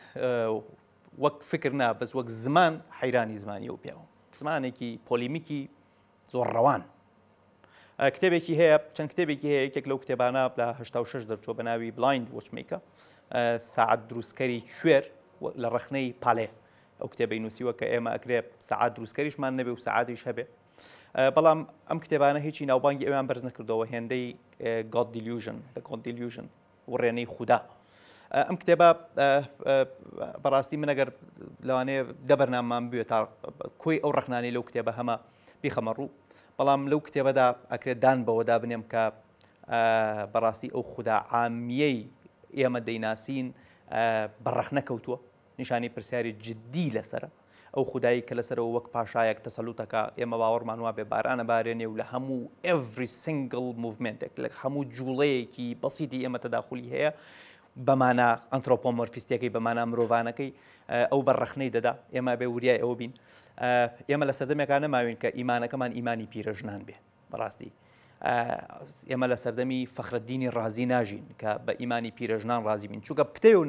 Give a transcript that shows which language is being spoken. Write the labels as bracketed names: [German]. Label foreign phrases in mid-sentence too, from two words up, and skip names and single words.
[Central Kurdish] وەک فکر نا بەس وەک زمان حەیرانی زمانی و پیاوە زمانێکی پۆلیمیکی زۆر ڕەوان کتێبێکی هەیە چەند کتێبێکی هەیە یەکێک لەو کتێبانە لە 86 دەرچۆ بە ناوی بلایند وۆچمیکە ساعات دروستکەری کوێر لە ڕەخنەی پالێ ئەو کتێبەی نووسیوە کە ئێمە ئەکرێ ساعات دروستکەریشمان نەبێ و ساعاتیش هەبێ بەڵام ئەم کتێبانە هیچی ناوبانگی ئەویان بەرز نەکردەوە هێندەی God delusion the God delusion وڕێنەی خوددا ئەم کتێبە بەڕاستی من ئەگەر لەوانەیە دەبەرناممان بوێت تا کۆی ئەو ڕەخنانی لەو کتێبە هەمە بیخەمە ڕوو بەڵام لەو کتێبەدا ئەکرێت دان بەوەدا بنێم کە بەڕاستی ئەو خوددا عامیەی ئێمە دەیناسین بەڕەخ نەکەوتووە نیشانی پرسیاری جددی لەسرە ئەو خودایی کە لەسەرەوە وەک پاشایەک تەسەلوتەکە ئێمە باوەڕمان وا بێ بارانە بارێنێ و لە هەموو [English] every single movement [Central Kurdish] لە هەموو جوڵەیەکی بەسیتی ئێمە تەداخلی هەیە بەمانە ئەنترۆپۆمۆرفیستەکەی بەمانە مرۆڤانەکەی ئەو بەڕەخنەی دەدا ئێمە بێ وریای ئەوە بین ئێمە لە سەردەمێکان نەماوین کە ئیمانەکەمان ئیمانی پیرەژنان بێ بەڕاستی ئێمە لە سەردەمی فەخرەدینی ڕازی ناژین کە بە ئیمانی پیرەژنان ڕازی بین چونکە پتەوە و